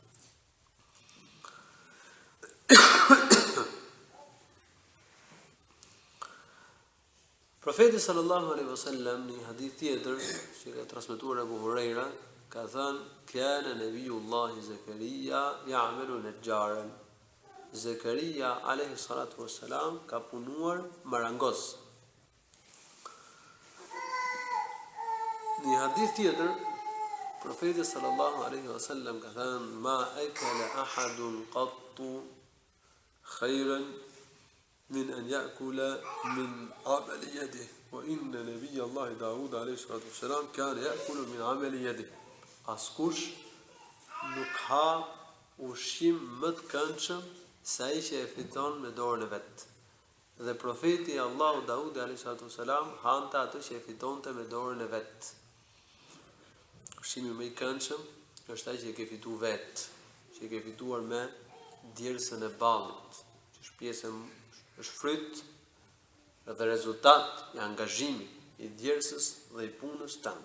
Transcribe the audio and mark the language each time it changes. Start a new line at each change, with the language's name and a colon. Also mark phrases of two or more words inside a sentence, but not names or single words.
Albanian: Profeti
Arabic: صلى الله عليه وسلم
Albanian: në një hadith tjetër që ka transmetuar Abu Huraira ka thënë:
Arabic: "كان نبي الله زكريا يعمل نجارا."
Albanian: Zakaria
Arabic: عليه الصلاة والسلام
Albanian: ka punuar marangos. Në një hadith tjetër profeti
Arabic: صلى الله عليه وسلم
Albanian: ka thënë:
Arabic: "ما أكل أحد قط خيرا من أن يأكل من عمل يده وإن نبي الله داود عليه الصلاة والسلام كان يأكل من عمل يده."
Albanian: Askush nuk ha ushqim më të këndshëm se ai që e fiton me dorën e vet. Dhe profeti Allahu Daudi
Arabic: عليه الصلاة والسلام
Albanian: hante atë që e fitonte me dorën e vet. Ushqimi më i këndshëm është ai që e ke fituar vet, që e ke fituar me djersën e ballit, që është pjesë është fryt dhe rezultat i angazhimit i djersës dhe i punës tënde.